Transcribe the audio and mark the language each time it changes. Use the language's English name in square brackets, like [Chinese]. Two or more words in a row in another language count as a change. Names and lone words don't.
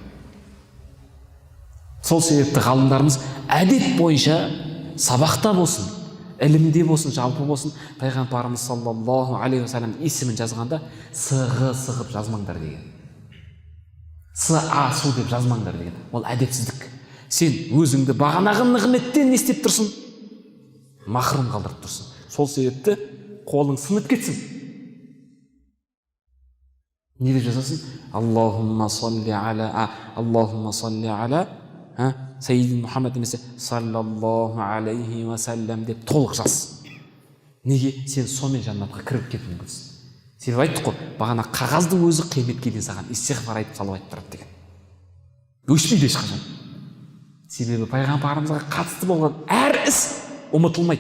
[Kazakh] Сол себепті ғалымдарымыз әдет бойынша сабақта болсын, ілімде болсын, жалпы болсын, пайғамбарымыз [Arabic] صلى الله عليه وسلم [Kazakh] есімін жазғанда сығып жазмаңдар деген. Су деп жазмаңдар деген. Ол әдепсіздік. Сен өзіңді бағанағы нығметтен не істеп тұрсың? Махрұм қалдырып тұрсың. Сол себепті қолың сынып кетсін. Не деп жазасың? [Arabic] اللهم صل على سيدنا محمد [Kazakh] немесе [Arabic] صلى الله عليه وسلم [Kazakh] деп толық жаз. Неге? Сен сонымен жаннатқа кіріп кетуің мүмкінсің. Себебі айттық қой, бағана қағаздың өзі қияметке дейін саған истиғфар айтып салауат тұрады деген. Өшпейді ешқашан. Себебі пайғамбарымызға қатысты болған әр іс ұмытылмайды.